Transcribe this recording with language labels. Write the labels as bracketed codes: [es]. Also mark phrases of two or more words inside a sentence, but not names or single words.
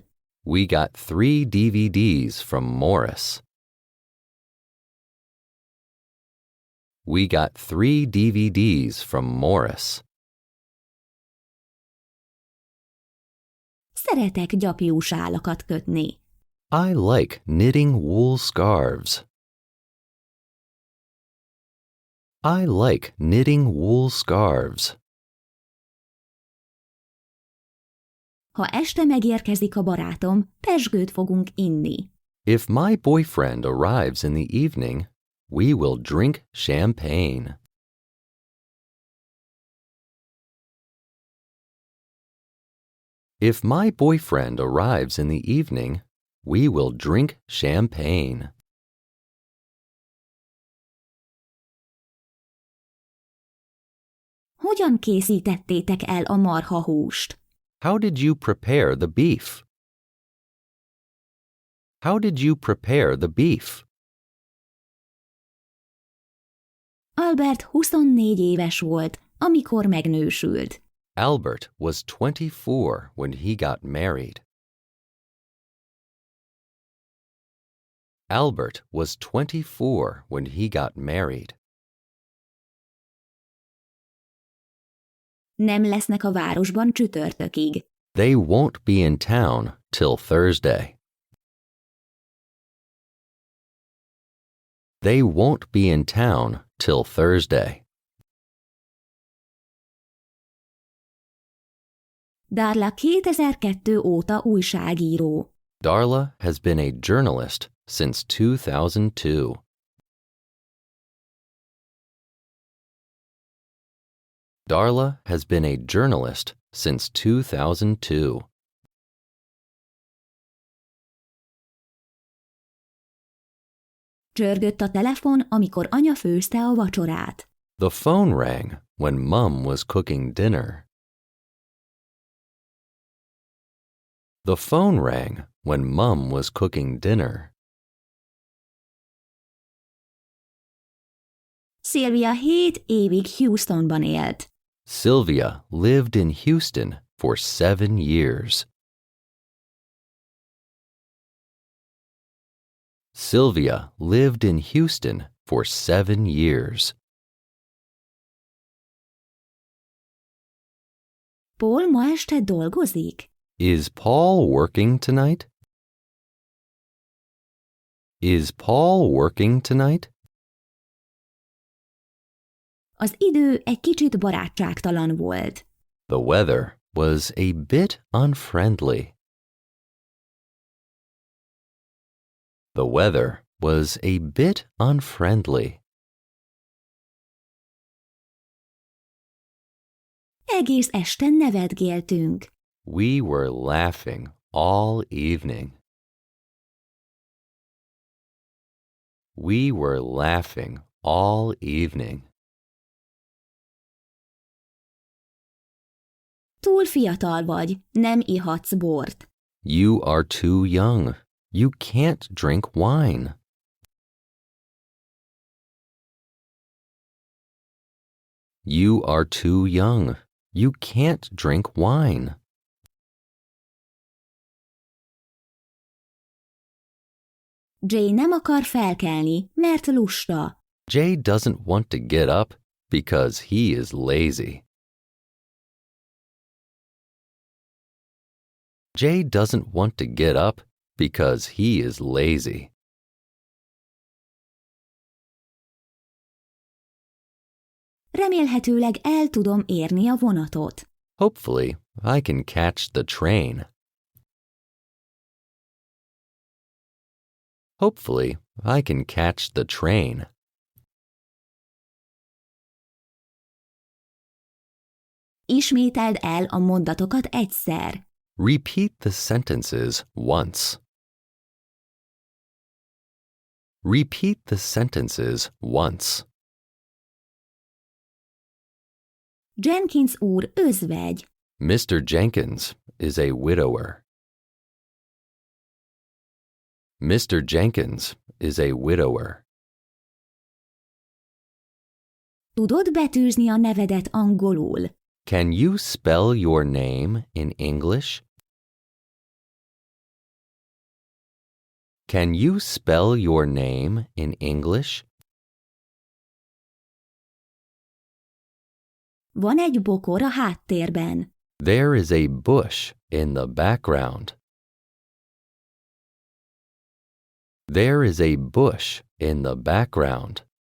[en] We got 3 DVDs from Morris. We got 3 DVDs from Morris. [hu] Szeretek gyapjú sálakat kötni. [en] I like knitting wool scarves. I like knitting wool scarves. [hu] Ha este megérkezik a barátom, pezsgőt fogunk inni. [en] If my boyfriend arrives in the evening, we will drink champagne. If my boyfriend arrives in the evening, we will drink champagne. [hu] Hogyan készítettétek el a marhahúst? [en] How did you prepare the beef? How did you prepare the beef? [hu] Albert 24 éves volt, amikor megnősült. [en] Albert was 24 when he got married. Albert was 24 when he got married. [hu] Nem lesznek a városban csütörtökig. [en] They won't be in town till Thursday. They won't be in town till Thursday. [hu] Darla 2002 óta újságíró. [en] Darla has been a journalist since 2002. Darla has been a journalist since 2002. [hu] Csörgött a telefon, amikor anya főzte a vacsorát. [en] The phone rang when Mum was cooking dinner. The phone rang when Mum was cooking dinner. [hu] Sylvia 7 évig Houstonban élt. [en] Sylvia lived in Houston for 7 years. Sylvia lived in Houston for 7 years. [hu] Paul ma este dolgozik? [en] Is Paul working tonight? Is Paul working tonight? [hu] Az idő egy kicsit barátságtalan volt. [en] The weather was a bit unfriendly. The weather was a bit unfriendly. [hu] Egész este nevetgéltünk. [en] We were laughing all evening. We were laughing all evening. [hu] Túl fiatal vagy, nem ihatsz bort. [en] You are too young. You can't drink wine. You are too young. You can't drink wine. [hu] Jay nem akar felkelni, mert lusta. [en] Jay doesn't want to get up because he is lazy. Jay doesn't want to get up because he is lazy. [hu] Remélhetőleg el tudom érni a vonatot. [en] Hopefully, I can catch the train. Hopefully, I can catch the train. [hu] Ismételd el a mondatokat egyszer. [en] Repeat the sentences once. Repeat the sentences once. [hu] Jenkins úr özvegy. [en] Mr. Jenkins is a widower. Mr. Jenkins is a widower. [hu] Tudod betűzni a nevedet angolul? [en] Can you spell your name in English? Can you spell your name in English? [hu] Van egy bokor a háttérben. [en] There is a bush in the background. There is a bush in the background.